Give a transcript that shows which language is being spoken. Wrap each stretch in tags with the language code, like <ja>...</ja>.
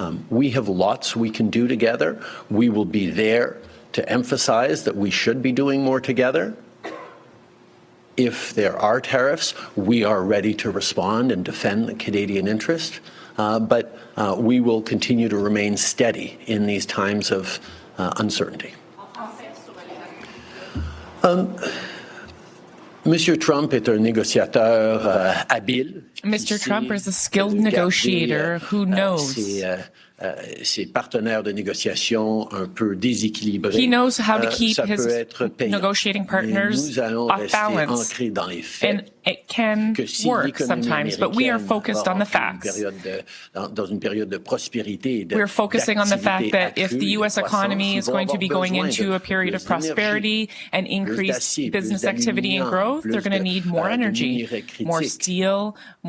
<en>We have lots we can do together. We will be there to emphasize that we should be doing more together. If there are tariffs, we are ready to respond and defend the Canadian interest, but we will continue to remain steady in these times of uncertainty.</en> <fr>Monsieur Trump est un négociateur habile.</fr> <en>Mr. Trump is a skilled negotiator who knows.</en> <fr>Ses partenaires de négociation un peu déséquilibrés.</fr> <en>He knows how to keep his negotiating partners off balance, and it can work sometimes, but we are focused on the facts. We're focusing on the fact that if the U.S. economy is going to be going into a period of prosperity and increased business activity and growth, they're going to need more energy, more steel, more</en>